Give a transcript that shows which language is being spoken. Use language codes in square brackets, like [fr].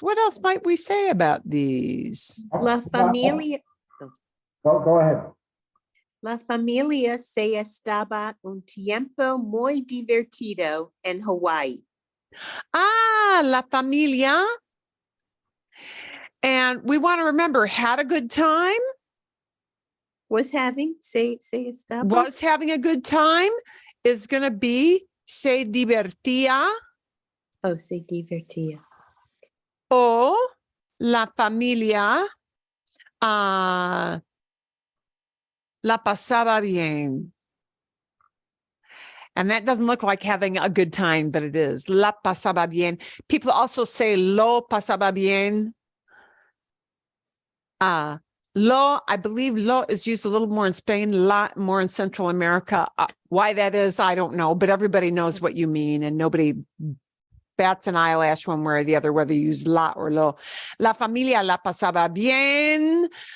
[en] What else might we say about these? [es] La familia, [en] Go ahead. [es] la familia se estaba un tiempo muy divertido en Hawaii. La familia. [en] And we want to remember, had a good time, Was having, say estaba. was having a good time is going to be [es] se divertía, Oh, se divertía. o la familia la pasaba bien. [en] And that doesn't look like having a good time, but it is. [es] La pasaba bien. [en] People also say [es] lo pasaba bien. [en] Lo, I believe lo is used a little more in Spain, la more in Central America. Why that is, I don't know, but everybody knows what you mean, and nobody bats an eyelash one way or the other, whether you use la or lo. [es] La familia la pasaba bien.